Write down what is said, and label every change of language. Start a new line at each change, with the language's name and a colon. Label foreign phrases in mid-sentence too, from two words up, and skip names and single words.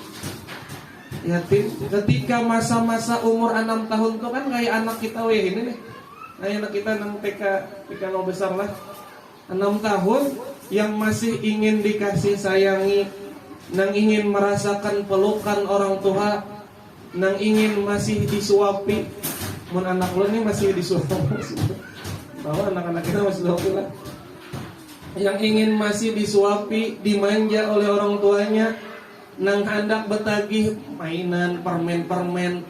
Indonesian: Ketika masa-masa umur 6 tahun itu kan kayak anak kita ini nih.
Banjar: Kayak anak kita nang TK mau besar lah.
Indonesian: 6 tahun yang masih ingin dikasih sayangi, nang ingin merasakan pelukan orang tua, nang ingin masih disuapi. Mun anak lo nih masih disuapi. Bahwa anak-anak kita masih disuapi lah. Yang ingin masih disuapi, dimanja oleh orang tuanya, nang hendak betagih mainan, permen.